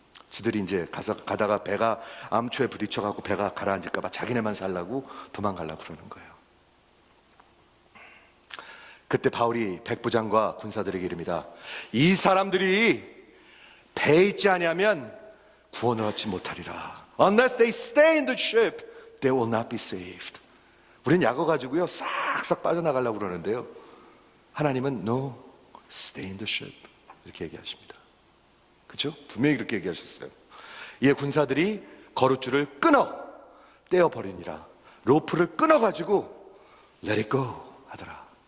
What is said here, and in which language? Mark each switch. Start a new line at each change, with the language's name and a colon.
Korean: 지들이 이제 가다가 배가 암초에 부딪혀갖고 배가 가라앉을까봐 자기네만 살라고 도망가려고 그러는 거예요. 그때 바울이 백부장과 군사들에게 이릅니다. 이 사람들이 배에 있지 아니하면 구원을 얻지 못하리라.
English: Unless they stay in the ship, they will not be saved.
Korean: 우린 약어 가지고요 싹싹 빠져나가려고 그러는데요, 하나님은
English: No, stay in the ship
Korean: 이렇게 얘기하십니다. 그렇죠? 분명히 그렇게 얘기하셨어요. 이에 군사들이 거룻줄을 끊어 떼어버리니라. 로프를 끊어가지고
English: Let it go
Korean: 하더라.